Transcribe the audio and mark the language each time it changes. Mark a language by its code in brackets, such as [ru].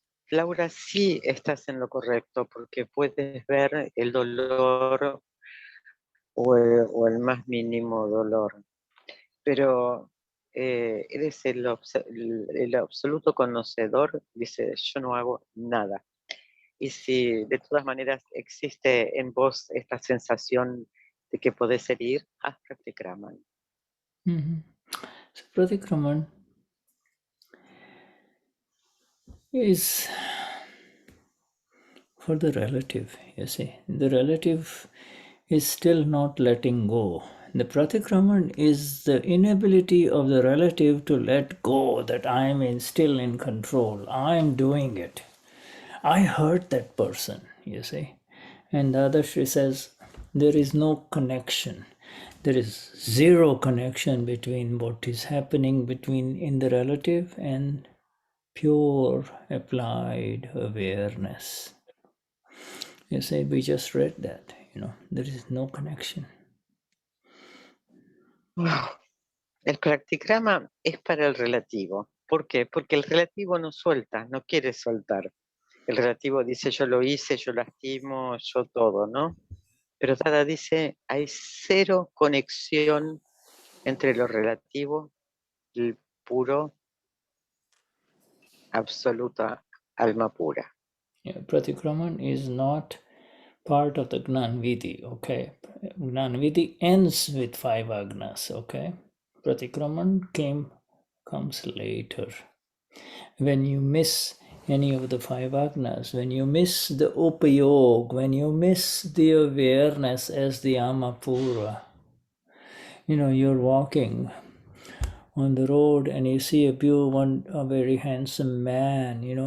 [es] Laura, sí estás en lo correcto, porque puedes ver el dolor o el más mínimo dolor, pero eres el absoluto conocedor, dice, yo no hago nada. Y si de todas maneras existe en vos esta sensación de que podés herir, haz pratikraman. [en] So pratikraman is for the relative, you see. The relative is still not letting go. The pratikraman is the inability of the relative to let go, that I am still in control. I am doing it. I hurt that person, you see. And Dadashri says there is no connection. There is zero connection between what is happening in the relative and pure applied awareness. You say, we just read that, there is no connection. [es] El practikrama es para el relativo. ¿Por qué? Porque el relativo no suelta, no quiere soltar. El relativo dice, yo lo hice, yo lastimo, yo todo, ¿no? Pero Dada dice, hay cero conexión entre lo relativo y el puro, absoluta alma pura. [en] Yeah, pratikraman is not part of the Gnani Vidhi, okay? Gnani Vidhi ends with 5 agnas, okay? Pratikraman comes later. When you miss any of the 5 agnas, when you miss the Upayog, when you miss the awareness as the pura, you're walking on the road and you see a very handsome man,